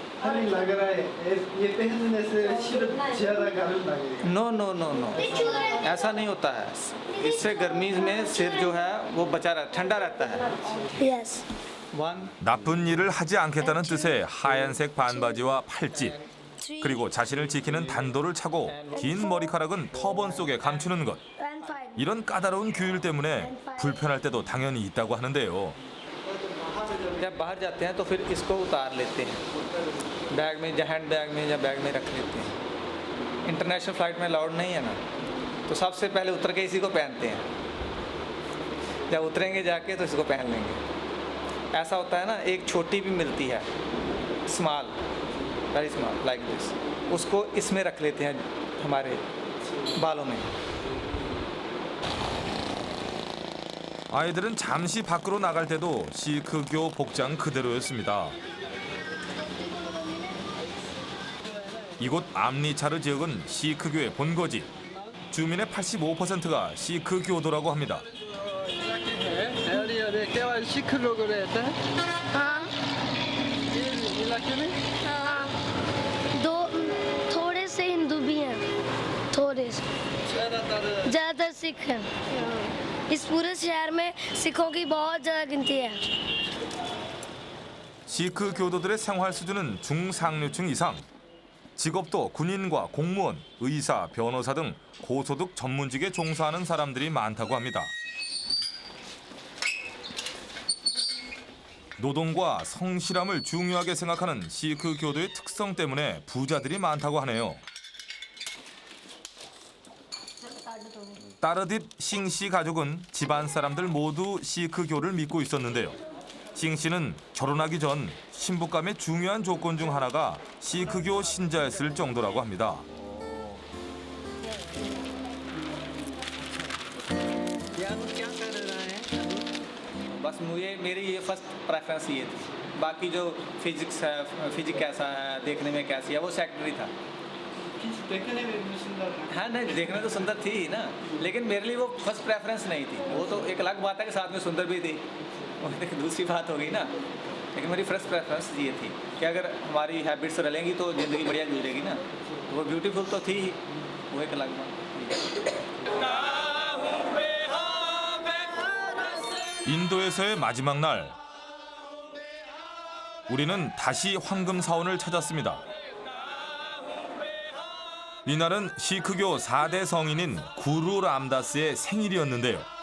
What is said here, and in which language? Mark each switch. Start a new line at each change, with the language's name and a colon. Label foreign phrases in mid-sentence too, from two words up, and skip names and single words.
Hindi: लग रहा है ये पहनने से ज़्यादा गर्म लगेगा
English: no no no no
Hindi: ऐसा नहीं होता है इससे गर्मी में सिर जो है वो बचा रहता ठंडा रहता है
English: Yes.
Korean: 나쁜 일을 하지 않겠다는 뜻의 하얀색 반바지와 팔찌, 그리고 자신을 지키는 단도를 차고 긴 머리카락은 터번 속에 감추는 것. 이런 까다로운 규율 때문에 불편할 때도 당연히 있다고 하는데요.
Hindi: जब बाहर जाते हैं तो फिर इसको उतार लेते हैं बैग में या हैंड बैग में या बैग में रख लेते हैं
English: international flight
Hindi: में अलाउड नहीं है ना तो सबसे पहले उतर के इसी को पहनते हैं जब उतरेंगे जाके तो इसको पहन लेंगे ऐसा होता है ना एक छोटी भी मिलती है
English: small very small like this
Hindi: उसको इसमें रख लेते हैं हमारे बालों में
Korean: 아이들은 잠시 밖으로 나갈 때도 시크교 복장 그대로였습니다. 이곳 암리차르 지역은 시크교의 본거지. 주민의 85%가 시크교도라고 합니다.
Hindi: केवल सिख लोग रहते हैं हाँ इलाके में हाँ दो थोड़े से हिंदू भी हैं थोड़े से ज़्यादातर सिख हैं इस पूरे शहर में सिखों की बहुत ज़्यादा गिनती है
Korean: 시크 교도들의 생활 수준은 중상류층 이상. 직업도 군인과 공무원, 의사, 변호사 등 고소득 전문직에 종사하는 사람들이 많다고 합니다. 노동과 성실함을 중요하게 생각하는 시크 교도의 특성 때문에 부자들이 많다고 하네요. 따르딧 싱씨 가족은 집안 사람들 모두 시크교를 믿고 있었는데요. 싱씨는 결혼하기 전 신부감의 중요한 조건 중 하나가 시크교 신자였을 정도라고 합니다.
Hindi: बस मुझे मेरी ये
English: first preference
Hindi: ये थी बाकी जो फिजिक्स है फिजिक्स कैसा है देखने में कैसी है वो सेकेंडरी था देखने में भी सुंदर हाँ नहीं देखने तो सुंदर थी ही ना लेकिन मेरे लिए वो
English: first preference
Hindi: नहीं थी वो तो एक अलग बात है कि साथ में सुंदर भी थी वो एक दूसरी बात हो गई ना लेकिन मेरी
English: first preference
Hindi: ये थी कि अगर हमारी हैबिट्स रलेंगी तो ज़िंदगी बढ़िया गुजरेगी ना वो ब्यूटीफुल तो थी ही वो एक अलग बात
Korean: 인도에서의 마지막 날, 우리는 다시 황금 사원을 찾았습니다. 이날은 시크교 4대 성인인 구루 람다스의 생일이었는데요.